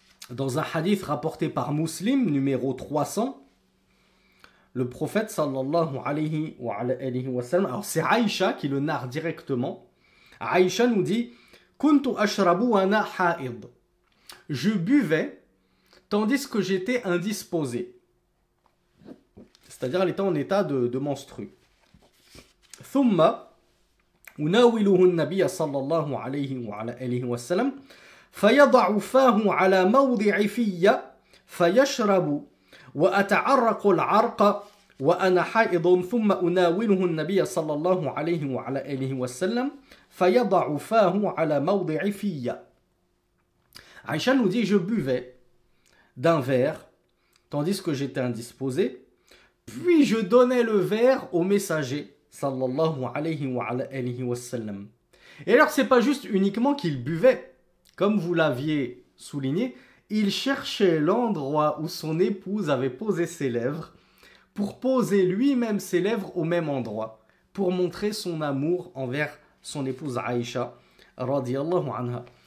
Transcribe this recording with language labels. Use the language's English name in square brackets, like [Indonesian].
[French] Dans un hadith rapporté par Muslim, numéro 300, le prophète sallallahu alayhi wa sallam, alors c'est Aïcha qui le narre directement. Aïcha nous dit « [Arabic] Kuntu ashrabu wa ana ha'id [French] » Je buvais tandis que j'étais indisposé. C'est-à-dire, elle était en état de menstru. [Arabic] « Thumma » أناوله النبي صلى الله عليه وعلى آله وسلم فيضع فاه على موضع في فيشرب وأتعرق العرق وأنا حائض ثم أناوله النبي صلى الله عليه وعلى آله وسلم فيضع فاه على موضع في. [French] Aïcha nous dit je buvais d'un verre tandis que j'étais indisposé, puis je donnais le verre au messager sallallahu alayhi wa sallam. Et alors c'est pas juste uniquement qu'il buvait, comme vous l'aviez souligné, il cherchait l'endroit où son épouse avait posé ses lèvres pour poser lui-même ses lèvres au même endroit, pour montrer son amour envers son épouse Aïcha radiyallahu anha.